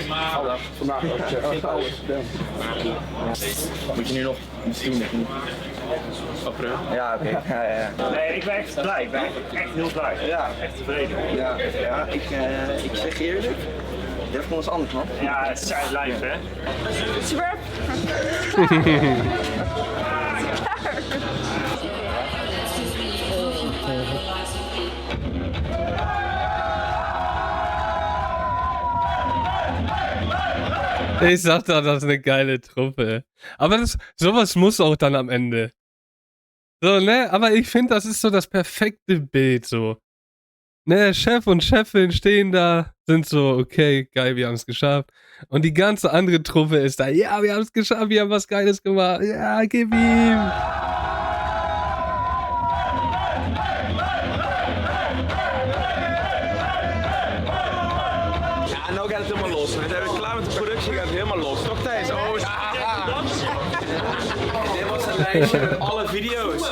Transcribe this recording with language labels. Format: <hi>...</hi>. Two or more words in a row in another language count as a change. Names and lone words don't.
<nl>Vandaag. Alles. Moet je nu nog iets doen? April? Ja, oké. Ja. Nee, ik ben echt blij. Ik ben echt heel blij. Ja. Echt tevreden. Ja, ik zeg je eerlijk. Defcon is anders, man. Ja, het is live, hè? Super.</nl> <de>Ich sag doch, das ist eine geile Truppe. Aber sowas muss auch dann am Ende. So, ne? Aber ich finde, das ist so das perfekte Bild, so. Ne, Chef und Chefin stehen da, sind so, okay, geil, wir haben es geschafft. Und die ganze andere Truppe ist da, ja, wir haben es geschafft, wir haben was Geiles gemacht. Ja, gib ihm.</de> <nl>Ja, nou gaat het helemaal los. We zijn klaar met de productie, gaat het helemaal los. Toch Thijs? Oh, dit was een lijstje met alle video's.</nl>